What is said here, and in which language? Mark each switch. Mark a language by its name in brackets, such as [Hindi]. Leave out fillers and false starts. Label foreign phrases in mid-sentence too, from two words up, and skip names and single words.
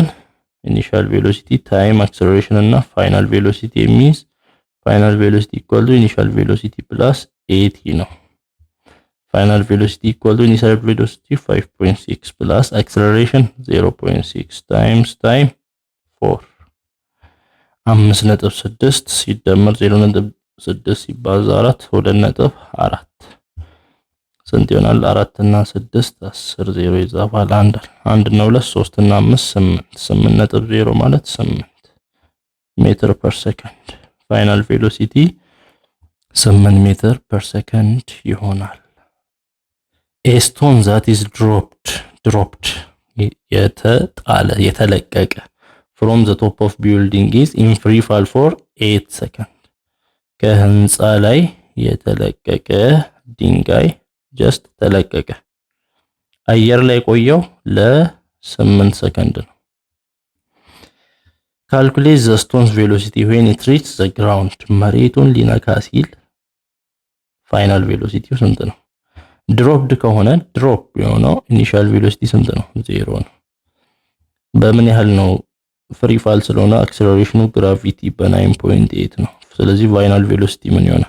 [English] initial velocity time acceleration [Amharic] እና [English] final velocity equal to initial velocity plus at [Amharic] ነው። [English] final velocity equal to initial velocity [Amharic] 5.6 [English] plus acceleration [Amharic] 0.6 [English] times time [Amharic] 4 5.6 ሲደመር 0.6 ሲባዛ 4 2.4 ስንት ይሆናል? 4 እና 6 10 0 ይዛባል 1 እና 2 3 እና 5 8 8.0 ማለት 8 [English] meter per second። final velocity [Amharic] 8 [English] meter per second [Amharic] ይሆናል። [English] a stone that is dropped [Amharic] የተጣለ የተለቀቀ [English] from the top of building is in free fall for 8 seconds. [Amharic] ከህንፃ ላይ የተለቀቀ ድንጋይ ጀስት ተለቀቀ አየር ላይ ቆየው ለ8 ሰከንድ ነው። [English] calculate the stone's velocity when it reaches the ground. [Amharic] መሬቱን ሊነካ ሲል ፋይናል ቬሎሲቲው ስንት ነው? ድሮፕድ ከሆነ ድሮፕ የሆነው [English] initial velocity [Amharic] ስንት ነው? 0 ነው። በምን ያህል ነው? [English] free fall [Amharic] ስለሆነ አክሰለሬሽኑ ግራቪቲ በ9.8 ነው። ስለዚህ [English] final velocity [Amharic] ምን ይሆናል?